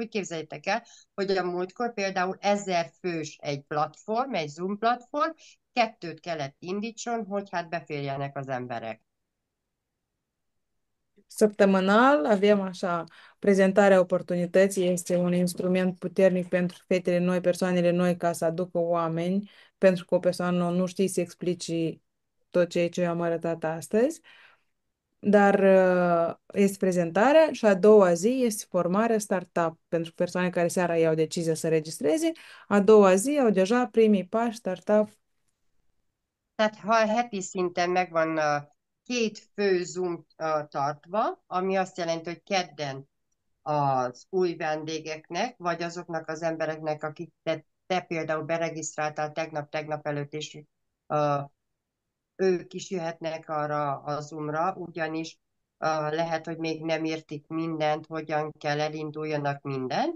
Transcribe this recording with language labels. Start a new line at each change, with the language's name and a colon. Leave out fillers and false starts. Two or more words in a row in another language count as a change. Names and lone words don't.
Hungarian: Úgy képzeljétek el, hogy a múltkor például 1000 fős egy platform, egy Zoom platform, 2 kellett indítson, hogy hát beférjenek az emberek.
Romanian: Săptămânal avem așa, prezentarea oportunității este un instrument puternic pentru fetele noi, persoanele noi, ca să aducă oameni, pentru că o persoană nu știe să explici tot ceea ce eu am arătat astăzi. Dar este prezentarea și a doua zi este formarea startup pentru persoane care seara iau decizia să registreze. A doua zi au deja primii pași startup.
Hungarian: Tehát ha heti szinten megvan két fő Zoom tartva, ami azt jelenti, hogy kedden az új vendégeknek, vagy azoknak az embereknek, akik te például beregisztráltál tegnap előtt, és ők is jöhetnek arra a Zoomra, ugyanis lehet, hogy még nem értik mindent, hogyan kell elinduljanak minden.